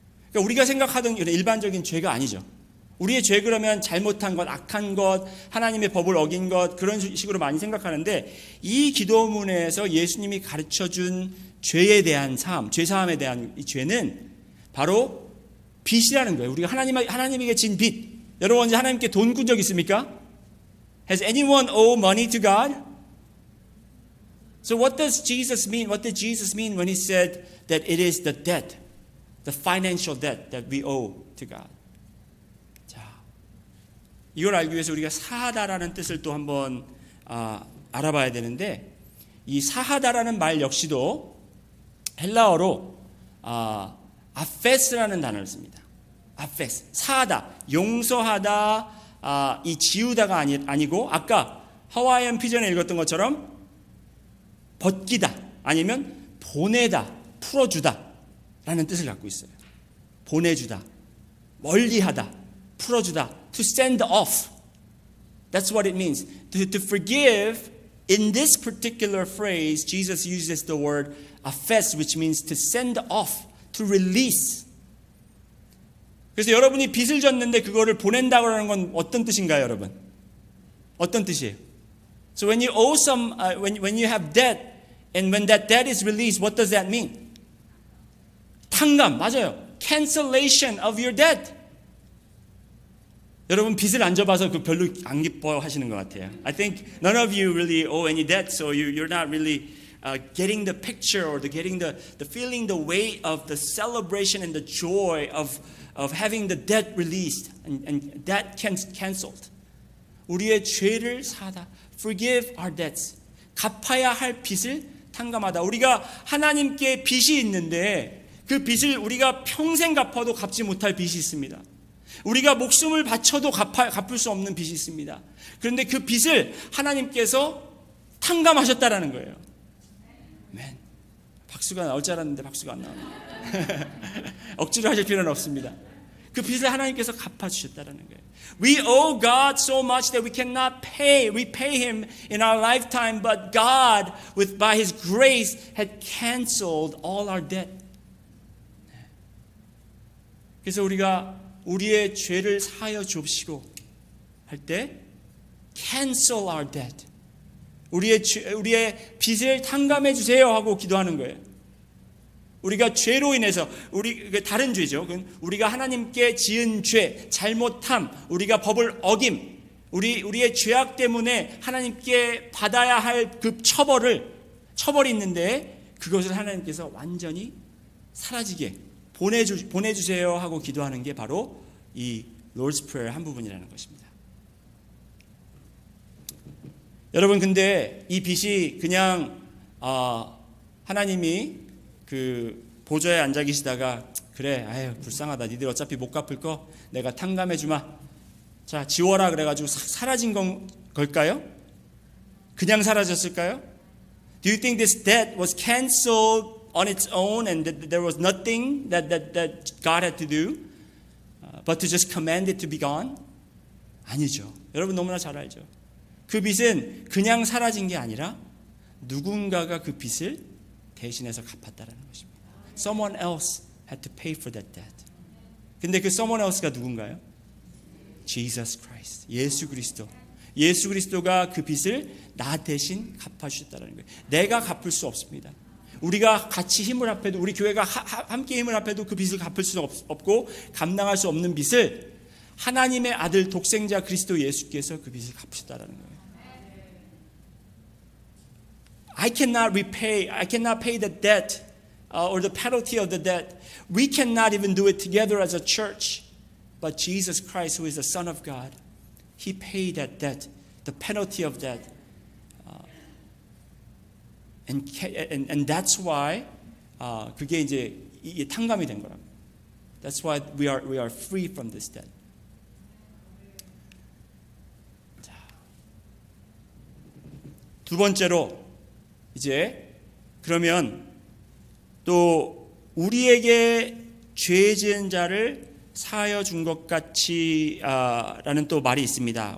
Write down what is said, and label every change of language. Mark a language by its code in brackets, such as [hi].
[ko] 그러니까 우리가 생각하던 이런 일반적인 죄가 아니죠. 우리의 죄 그러면 잘못한 것, 악한 것, 하나님의 법을 어긴 것 그런 식으로 많이 생각하는데 이 기도문에서 예수님이 가르쳐준 죄에 대한 죄 사함에 대한 이 죄는 바로 빚이라는 거예요. 우리가 하나님에게 진 빚. 여러분 언제 하나님께 돈 꾼 적 있습니까? [en] Has anyone owe money to God? So what does Jesus mean? What did Jesus mean when he said that it is the debt, the financial debt that we owe to God? [ko] 이걸 알기 위해서 우리가 사하다라는 뜻을 또 한번 알아봐야 되는데 이 사하다라는 말 역시도 헬라어로 아페스라는 단어를 씁니다. 아페스, 사하다, 용서하다, 이 지우다가 아니고 아까 하와이안 피전에 읽었던 것처럼 벗기다 아니면 보내다, 풀어주다 라는 뜻을 갖고 있어요. 보내주다, 멀리하다, 풀어주다, [en] to send off. That's what it means. To forgive, in this particular phrase, Jesus uses the word afes, which means to send off, to release. [ko] 그래서 여러분이 빚을 졌는데 그거를 보낸다고 하는 건 어떤 뜻인가요, 여러분? 어떤 뜻이에요? [en] So when you owe some, when you have debt, and when that debt is released, what does that mean? [ko] 탕감, 맞아요. [en] Cancellation of your debt. [ko] 여러분 빚을 안 져봐서 그 별로 안 기뻐하시는 것 같아요. [en] I think none of you really owe any debt, so you're not really getting the picture or getting the feeling, the weight of the celebration and the joy of having the debt released and debt canceled. [ko] 우리의 죄를 사다. [en] Forgive our debts. [ko] 갚아야 할 빚을 탕감하다. 우리가 하나님께 빚이 있는데 그 빚을 우리가 평생 갚아도 갚지 못할 빚이 있습니다. 우리가 목숨을 바쳐도 갚을 수 없는 빚이 있습니다. 그런데 그 빚을 하나님께서 탕감하셨다라는 거예요. 맨. 박수가 나올 줄 알았는데 박수가 안 나오네요. 억지로 하실 필요는 없습니다. 그 빚을 하나님께서 갚아주셨다라는 거예요. [en] We owe God so much that we cannot repay Him in our lifetime, but God, by His grace, had canceled all our debt. [ko] 그래서 우리가 우리의 죄를 사하여 주옵시고 할 때 [en] cancel our debt. [ko] 우리의 빚을 탕감해 주세요 하고 기도하는 거예요. 우리가 죄로 인해서 다른 죄죠. 우리가 하나님께 지은 죄, 잘못함, 우리가 법을 어김, 우리의 죄악 때문에 하나님께 받아야 할 그 처벌이 있는데 그것을 하나님께서 완전히 사라지게 보내주세요 하고 기도하는 게 바로 이 Lord's Prayer 한 부분이라는 것입니다. 여러분 근데 이 빚이 그냥 하나님이 그 보좌에 앉아 계시다가 그래 아유 불쌍하다 니들 어차피 못 갚을 거 내가 탕감해 주마 자 지워라 그래가지고 사라진 걸까요? 그냥 사라졌을까요? [en] Do you think this debt was canceled on its own and that there was nothing that God had to do but to just command it to be gone? [ko] 아니죠. 여러분 너무나 잘 알죠. 그 빚은 그냥 사라진 게 아니라 누군가가 그 빚을 대신해서 갚았다라는 것입니다. [en] Someone else had to pay for that debt. [ko] 근데 그 [en] someone else [ko] 가 누군가요? Jesus Christ. 예수 그리스도. 예수 그리스도가 그 빚을 나 대신 갚아주셨다는 거예요. 내가 갚을 수 없습니다. 우리가 같이 힘을 합해도 우리 교회가 함께 힘을 합해도 그 빚을 갚을 수 없고 감당할 수 없는 빚을 하나님의 아들 독생자 그리스도 예수께서 그 빚을 갚으셨다는 거예요. [en] I cannot pay the debt or the penalty of the debt. We cannot even do it together as a church. But Jesus Christ, who is the Son of God, He paid that debt, the penalty of that. And that's why [ko] 그게 이제 이게 탕감이 된 거랍니다. [en] That's why we are free from this debt. [ko] 자, 두 번째로 이제 그러면 또 우리에게 죄 지은 자를 사하여 준 것 같이 라는 또 말이 있습니다.